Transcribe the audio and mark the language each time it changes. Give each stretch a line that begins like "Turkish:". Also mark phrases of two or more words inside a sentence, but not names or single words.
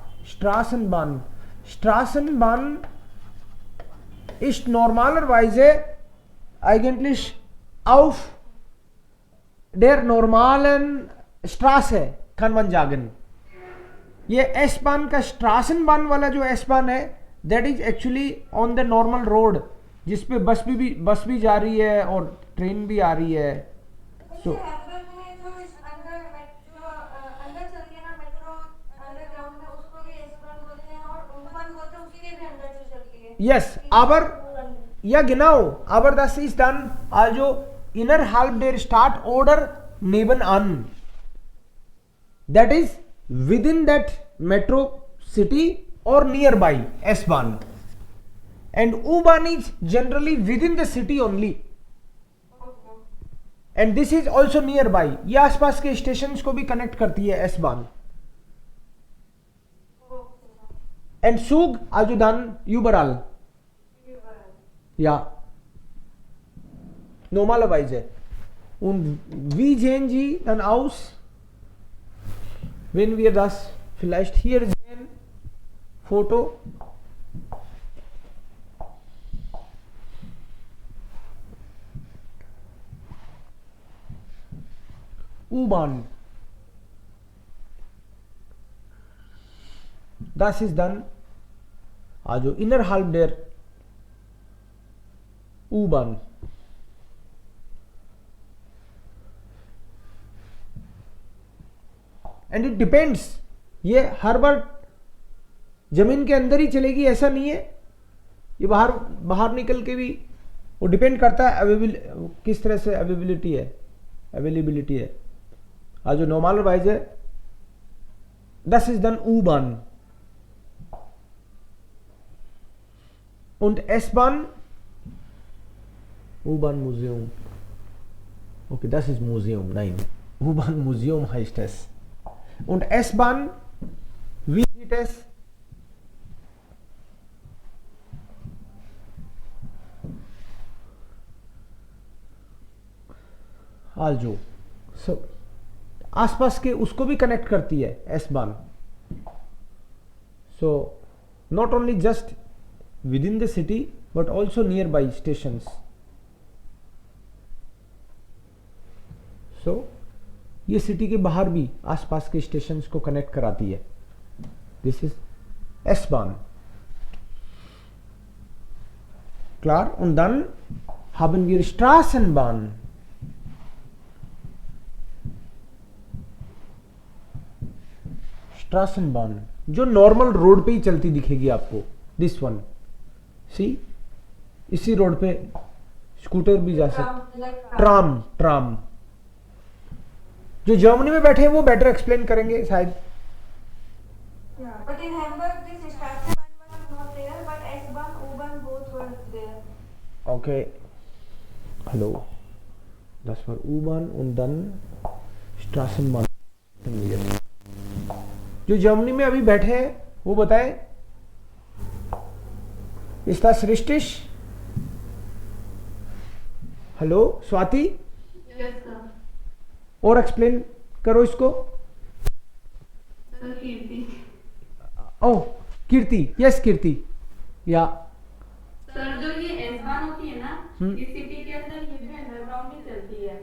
German: Straßenbahn. Straßenbahn ist normalerweise eigentlich auf der normalen Straße, kann man sagen.
Hindi: ये S-Bahn का स्ट्रासन वाला जो S-Bahn है,
English: that is actually on the normal road,
Hindi: जिस पे बस भी जा रही है और ट्रेन भी आ रही है. So, हैम्बर्ग में जो इस अंदर अंदर चलती है ना
English: metro underground
Hindi: में, उसको भी S-Bahn बोलते हैं और U-Bahn बोलते हैं, उसके भी अंदर जो चलती है.
German: Yes, ja genau, aber das ist dann also innerhalb der Stadt oder nebenan.
English: That is within that metro city or nearby S-Bahn. And U-Bahn is generally within the city only. And this is also nearby.
Hindi: ये आसपास के स्टेशंस को भी कनेक्ट करती है S-Bahn.
German: And Zug, also dann überall. Ja. Normalerweise. Und wie sehen Sie dann aus, wenn wir das vielleicht hier sehen? Foto. U-Bahn. Das ist dann also innerhalb der U-Bahn.
English: and it depends,
Hindi: ये हर बार जमीन के अंदर ही चलेगी ऐसा नहीं है, ये बाहर निकल के भी वो डिपेंड करता है किस तरह से अवेलेबिलिटी है.
German: Also normalerweise, das ist dann U-Bahn. Und S-Bahn, U-Bahn Museum. Okay, das ist Museum, nein. U-Bahn Museum heißt es. Und S-Bahn, wie sieht es? Also, so,
Hindi: आसपास के उसको भी कनेक्ट करती है S-Bahn.
English: So, not only just within the city, but also nearby stations. So,
Hindi: ये सिटी के बाहर भी आसपास के स्टेशंस को कनेक्ट कराती है.
English: This is S-Bahn. Klar?
German: Und dann haben wir Straßenbahn.
Hindi: Straßenbahn जो नॉर्मल रोड पे ही चलती दिखेगी आपको.
English: this one,
Hindi: सी, इसी रोड पे स्कूटर भी जा सकते. ट्राम. जो जर्मनी में बैठे हैं वो
English: better explain
Hindi: करेंगे शायद.
English: But in Hamburg, this Straßenbahn was not there, but S-Bahn, U-Bahn both were there.
German: Okay. Hallo. Das war U-Bahn und dann Straßenbahn.
Hindi: जो जर्मनी में अभी बैठे हैं वो बताएं.
German: Ist das richtig?
Hindi: हेलो स्वाति.
English: Yes, sir.
Hindi: और एक्सप्लेन करो इसको.
English: Sir, Kirti.
Hindi: ओह कीर्ति. यस कीर्ति. या सर जो ये S-Bahn होती है ना, इस सिटी के अंदर ये भी अंडरग्राउंड ही चलती है.